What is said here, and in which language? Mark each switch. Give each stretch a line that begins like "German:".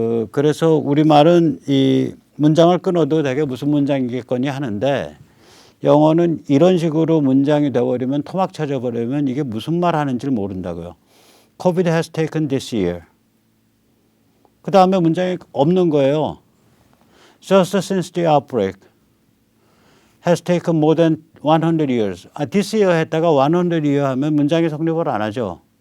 Korean: 그래서 우리말은 이 문장을 끊어도 되게 무슨 문장이겠거니 하는데 영어는 이런 식으로 문장이 되어버리면 토막 쳐져버리면 이게 무슨 말 하는지를 모른다고요.
English: COVID has taken this year.
Korean: 그 다음에 문장이 없는 거예요.
English: Just since the outbreak has taken more than 100 years.
Korean: this year 했다가 100 year 하면 문장이 성립을 안 하죠.